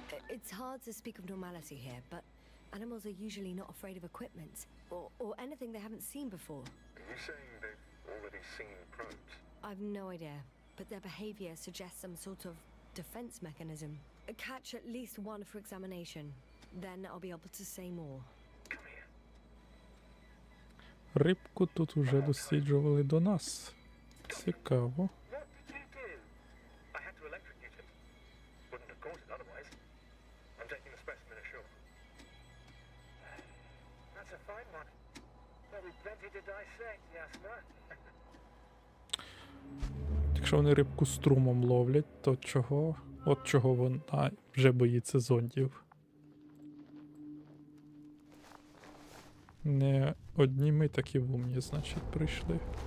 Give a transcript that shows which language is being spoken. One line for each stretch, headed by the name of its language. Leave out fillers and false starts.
English: It's hard to speak of normality here, but animals are usually not afraid of equipment or anything they haven't seen before. Are you saying they've already seen probes? I've no idea, but their behavior suggests some sort of defense mechanism. Catch at least one for examination, then I'll be able to say more. Come here.
Ukrainian: Рибку тут уже досліджували до нас. Цікаво.
English: What did you do? I had to electrocute it. Wouldn't have caught it otherwise. I'm taking the specimen ashore. That's a fine one. There'll be plenty to dissect, Yasna.
Ukrainian: Якщо вони рибку струмом ловлять, то чого? От чого вона вже боїться зондів. Не одні ми такі вумні, значить, прийшли.